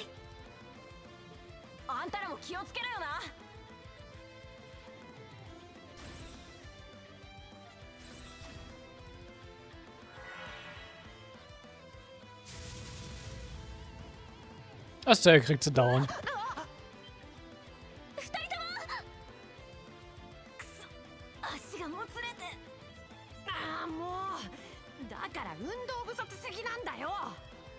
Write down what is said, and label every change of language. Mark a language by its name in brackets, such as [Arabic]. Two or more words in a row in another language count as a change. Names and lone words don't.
[Japanese] あんたらも気をつけろよな。 [German] Aztec kriegt sie down. [Japanese] 足がもつれて。ああ、もうだから運動不足すぎなんだよ。